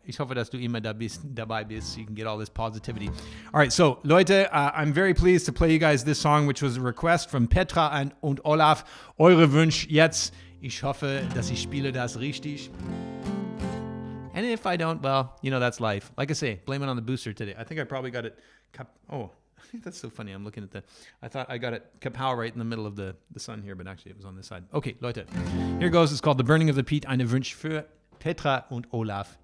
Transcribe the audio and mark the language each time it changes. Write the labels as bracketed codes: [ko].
[de] Ich hoffe, dass du immer dabei bist, [en] so you can get all this positivity. All right, so Leute, I'm very pleased to play you guys this song, which was a request from Petra und Olaf. [de] Eure Wunsch jetzt. Ich hoffe, dass ich spiele das richtig. [en] And if I don't, well, that's life. Like I say, blame it on the booster today. I think I probably got it. That's so funny. I'm looking at I thought I got it kapow right in the middle of the sun here, but actually it was on this side. Okay, Leute. Here goes. It's called The Burning of the Peat. [de] Eine Wunsch für Petra und Olaf.